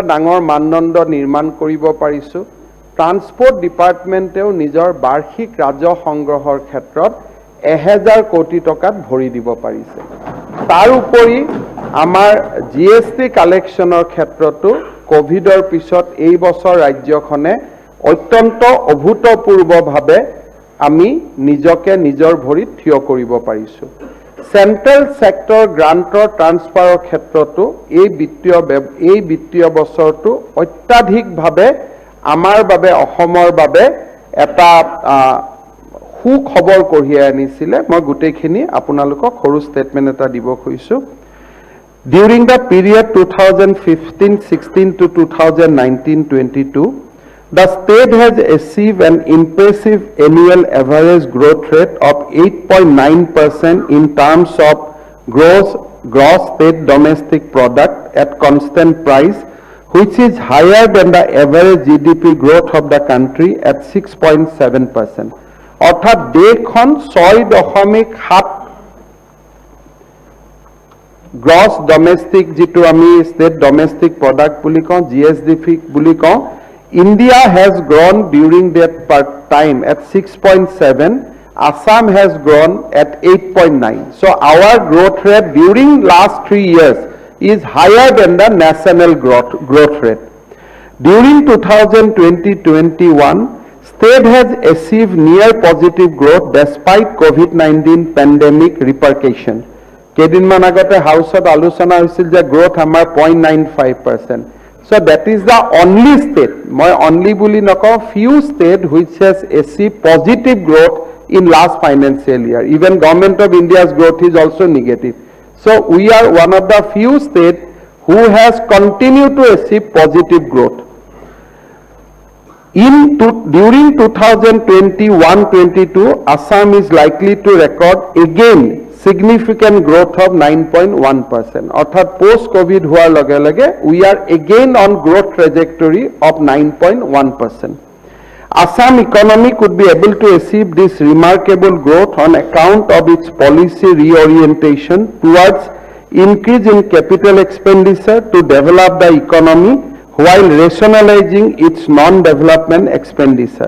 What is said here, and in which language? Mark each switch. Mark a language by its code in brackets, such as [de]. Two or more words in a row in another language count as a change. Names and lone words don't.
[as] ডাঙৰ মানদণ্ড নিৰ্মাণ কৰিব পাৰিছোঁ [en] transport department [as] নিজৰ বাৰ্ষিক ৰাজহ সংগ্ৰহৰ ক্ষেত্ৰত 1000 কোটি টকাত ভৰি দিব পাৰিছে তাৰ উপৰি আমাৰ [en] GST collection [as] ক্ষেত্ৰতো কোভিডৰ পিছত এই বছৰ ৰাজ্যখনে অত্যন্ত অভূতপূৰ্বভাৱে আমি নিজকে নিজৰ ভৰিত থিয় কৰিব পাৰিছোঁ [en] central sector grant transfer [as] ক্ষেত্ৰতো এই বিত্তীয় বছৰটো অত্যাধিকভাৱে আমাৰ বাবে অসমৰ বাবে এটা সুখবৰ কঢ়িয়াই আনিছিলে মই গোটেইখিনি আপোনালোকক সৰু ষ্টেটমেণ্ট এটা দিব খুজিছোঁ [en] During the period 2015-16 to 2019-22, the state has achieved an impressive annual average growth rate of 8.9% in terms of gross state domestic product at constant price, which is higher than the average GDP growth of the country at 6.7%. [as] অৰ্থাৎ দেশখন [en] 6.7 gross domestic [as] যিটো আমি [en] state domestic product [as] বুলি কওঁ [en] GSDP [as] বুলি কওঁ [en] India has grown during that time at 6.7 Assam has grown at 8.9 so our growth rate during last 3 years is higher than the national growth rate during 2020-21 state has achieved near positive growth despite COVID-19 pandemic repercussion [as] কেইদিনমান আগতে হাউচত আলোচনা হৈছিল যে গ্ৰোথ আমাৰ [en] 0.95% so that is the only state মই only [as] বুলি নকওঁ [en] few state which has achieved positive growth in last financial year even government of India's growth is also negative so we are one of the few state who has continued to achieve positive growth during 2021-22 Assam is likely to record again significant growth of 9.1%. অর্থাৎ post COVID [as] হোৱাৰ লগে লগে [en] we are again on growth trajectory of 9.1%. Assam economy could be able to achieve this remarkable growth on account of its policy reorientation towards increase in capital expenditure to develop the economy while rationalizing its non-development expenditure.